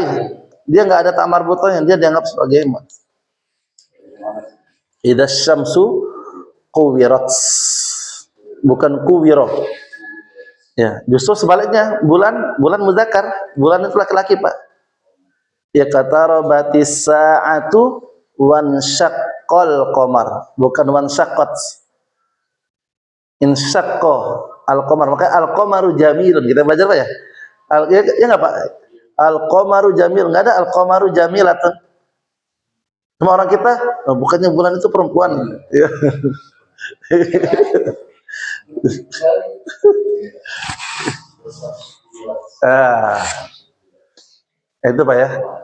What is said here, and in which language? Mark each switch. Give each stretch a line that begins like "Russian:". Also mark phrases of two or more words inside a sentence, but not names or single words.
Indonesian: Dia nggak ada tak marbutohnya, dia dianggap sebagai
Arabic: إذا الشمس كورت,
Indonesian: bukan kuwiro. Ya, justru sebaliknya, bulan muzakkar, bulan itu laki-laki Pak.
Arabic: Ya اقتربت الساعة وانشق القمر, bukan وانشقت. انشق القمر, maka القمر جميل.
Indonesian: Kita belajar Pak ya? Ya enggak Pak?
Arabic: القمر جميل,
Indonesian: enggak ada
Arabic: القمر جميلة.
Indonesian: Semua orang kita, bukannya bulan itu perempuan. Ya. Itu Pak ya.